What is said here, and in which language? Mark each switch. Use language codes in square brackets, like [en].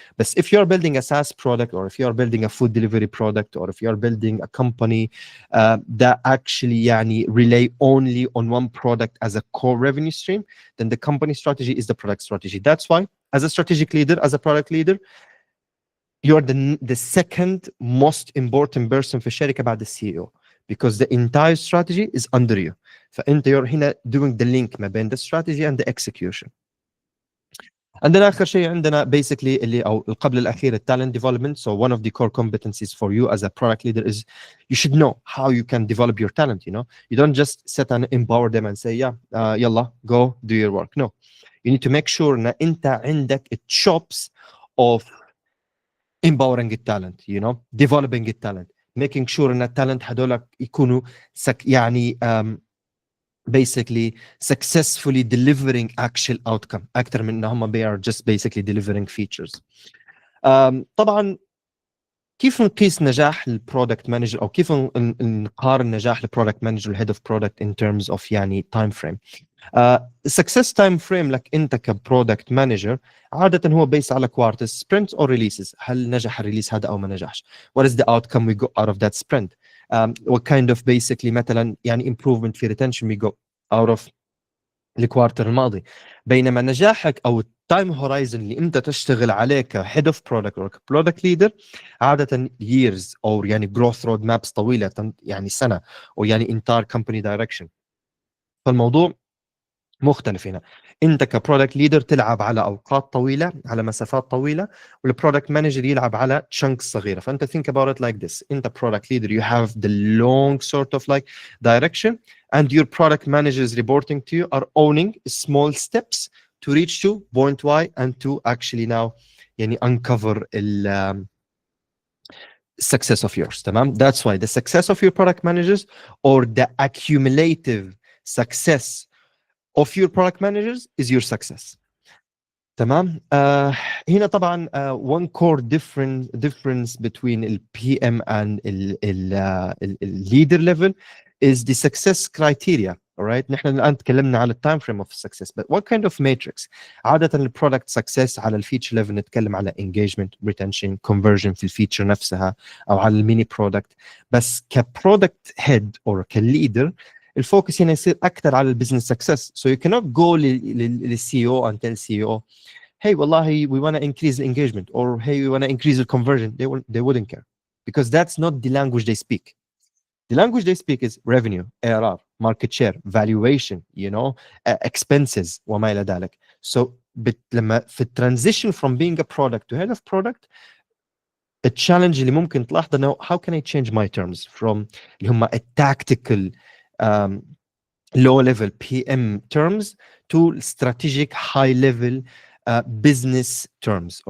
[en] But if you're building a SaaS product, or if you're building a food delivery product, or if you're building a company that actually يعني rely only on one product as a core revenue stream, then the company strategy is the product strategy. That's why as a strategic leader, as a product leader, you're the second most important person [ar] في الشركة بعد الCEO, [en] because the entire strategy is under you. فأنت you're هنا doing the link [ar] ما بين [en] the strategy and the execution. [ar] عندنا آخر شيء عندنا basically اللي أو قبل الأخير talent development. [en] So one of the core competencies for you as a product leader is you should know how you can develop your talent. You don't just sit and empower them and say يلا go do your work. No, you need to make sure إن أنت عندك chops of empowering الtalent, developing الtalent, making sure [ar] إن الtalent هذول يكونوا [en] يعني basically successfully delivering actual outcome أكثر من إنهم they are just basically delivering features. [ar] طبعا كيف نقيس نجاح البرودكت مانجر أو كيف نقارن نجاح البرودكت مانجر والهيد اوف برودكت [en] in terms of [ar] يعني time frame. success time frame لك انت كبرودكت مانجر عاده هو بيس على كوارترز، سبرنت او ريليسز. هل نجح الريليس هذا او ما نجحش؟ [en] what is the outcome we got out of that sprint? what kind of basically مثلا يعني improvement في retention we got out of [ar] الكوارتر الماضي. بينما نجاحك او التايم هورايزن اللي انت تشتغل عليه كهيد اوف برودكت او كبرودكت ليدر عاده years او يعني جروث رود مابس طويله، يعني سنه، او يعني [en] entire company direction. [ar] فالموضوع مختلف هنا. انت كبرودكت ليدر تلعب على اوقات طويله، على مسافات طويله، والبرودكت مانجر يلعب على chunks صغيره. [en] فانت think about it like this: انت product leader, you have the long sort of like direction, and your product managers reporting to you are owning small steps to reach to point Y and to actually now يعني uncover ال success of yours. [ar] تمام. [en] That's why the success of your product managers or the accumulative success of your product managers is your success. [ar] تمام. [en] هنا طبعا one core difference between the PM and the leader level is the success criteria. All right. [ar] نحن الآن تكلمنا على [en] time frame of success, but what kind of matrix? [ar] عادة البرودكت success على الفيتشر level نتكلم على engagement, retention, conversion في الفيتشر نفسها أو على الميني برودكت. بس كبرودكت head or كليدر الفوكس هنا يصير اكثر على البزنس سكسس. [en] So you cannot go [ar] للسي او [en] and tell CEO hey wallahi we want to increase the engagement, or hey we want to increase the conversion, they wouldn't care, because that's not the language they speak. The language they speak is revenue, ARR, market share, valuation, expenses وما إلى ذلك. So لما في transition from being a product to head of product, [ar] التشالنج اللي ممكن تلاحظه انه [en] how can I change my terms from اللي هم tactical low level PM terms to strategic high level business terms.